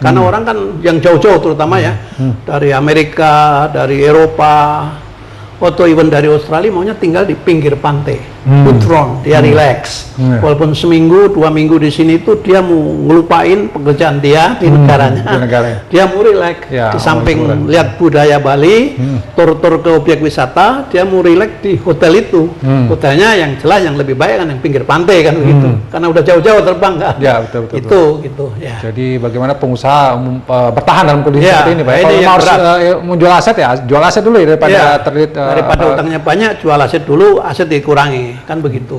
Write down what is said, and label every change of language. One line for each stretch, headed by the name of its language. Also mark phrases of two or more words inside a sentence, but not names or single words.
Indonesian: Karena orang kan yang jauh-jauh terutama ya, dari Amerika, dari Eropa, atau even dari Australia maunya tinggal di pinggir pantai, beachfront, dia relax. Walaupun seminggu, 2 minggu di sini tuh dia mau ngelupain pekerjaan dia di negaranya. Dia mau relax. Di samping lihat budaya Bali, tur-tur ke objek wisata, dia mau relax di hotel itu. Hotelnya yang jelas yang lebih baik kan yang pinggir pantai kan begitu. Karena udah jauh-jauh terbang kan. Ya betul. Itu gitu. Ya. Jadi bagaimana pengusaha bertahan dalam kondisi seperti ini Pak? Kalau harus menjual aset ya, jual aset dulu ya daripada utangnya banyak, jual aset dulu, aset dikurangi kan begitu.